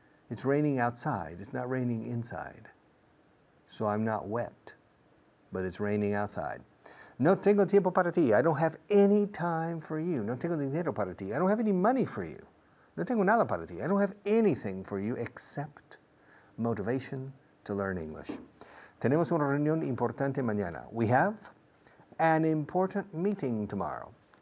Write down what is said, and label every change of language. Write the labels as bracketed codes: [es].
[en] It's raining outside. It's not raining inside. So I'm not wet. But it's raining outside. [es] No tengo tiempo para ti. [en] I don't have any time for you. [es] No tengo dinero para ti. [en] I don't have any money for you. [es] No tengo nada para ti. [en] I don't have anything for you except motivation to learn English. [es] Tenemos una reunión importante mañana. [en] We have an important meeting tomorrow.